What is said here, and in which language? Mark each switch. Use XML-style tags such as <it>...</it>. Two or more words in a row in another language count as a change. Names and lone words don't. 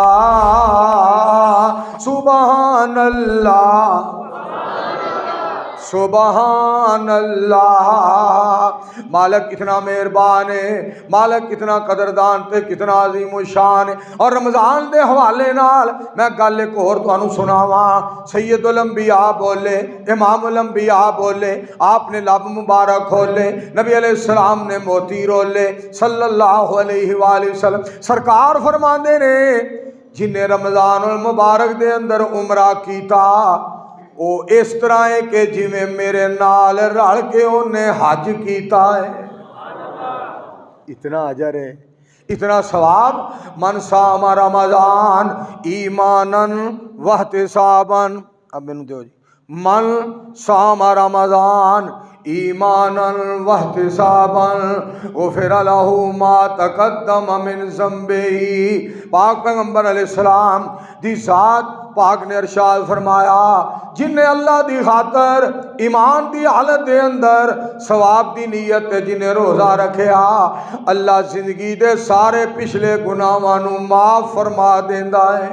<ar>سبحان الله، سبحان الله.</ar> <ur>مالک کتنا مہربان ہے، مالک کتنا قدردان تے کتنا عظیم شان ہے.</ur> <pa>اور رمضان کے حوالے نال میں گل اک ہور تہانوں سناواں.</pa> <ur>سید الانبیاء بولے، امام الانبیاء بولے، آپ نے لب مبارک کھولے، نبی علیہ السلام نے موتی رولے,</ur> <ar>صلى الله عليه وسلم</ar> <pa>سرکار فرماتے نے جنہاں رمضان المبارک دے اندر عمرہ کیتا وہ اس طرح ہے کہ جویں میرے نال رل کے انہاں حج کیتا ہے.</pa> <ur>اتنا اجر ہے، اتنا ثواب.</ur> <ar>من صام رمضان إيمانا واحتسابا.</ar> <pa>اب مینوں دو جی.</pa> <ar>من صام رمضان إيمانا واحتسابا غفر له ما تقدم من ذنبه.</ar> <pa>پاک پیغمبر علیہ السلام دی ذات پاک نے ارشاد فرمایا جنہاں اللہ دی خاطر ایمان دی حالت دے اندر ثواب دی نیت جنہاں روزہ رکھیا اللہ زندگی دے سارے پچھلے گناہاں نوں معاف فرما دیندا ہے.</pa>